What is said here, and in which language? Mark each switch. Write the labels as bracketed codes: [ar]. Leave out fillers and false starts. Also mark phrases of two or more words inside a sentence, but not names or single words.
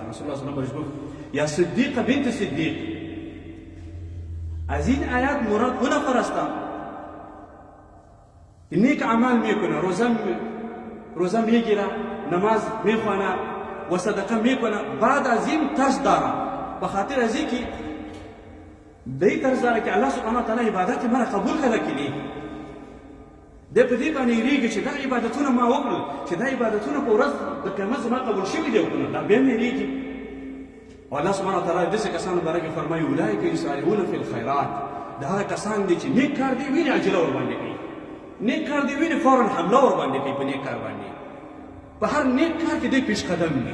[fa] رسول الله صلی الله علیه وسلم بهش گفت [ar] یا صدیق بنت صدیق، [fa] از این آیات مراد اون نفر است که نیک اعمال میکنه، روزه میگیره، نماز میخوانه و صدقه میکنه، بعد از این ترس داره، به خاطر از اینکه [ps] دی ترس داره که الله [ar] سبحانه وتعالی [ps] عبادت مرا قبول کړه کړي، دی په دې باندې یریږي چې دا عبادتونه ما وکړل، چې دا عبادتونه په ورځ د قیامت زما قبول شوي دي وکړل، دا بیا مې یریږي. او الله [ar] سبحانه وتعالی [ps] داسې کسانو باره کې فرمایي [ar] اولئک یسارعون فی الخیرات، [ps] دا هغه کسان دي چې نیک کار دی ویني عجله ورباندې کوي، نیک کار دی ویني فوراً حمله ورباندې کوي په نیک کار باندې، په هر نیک کار کې دی پیش قدم وي.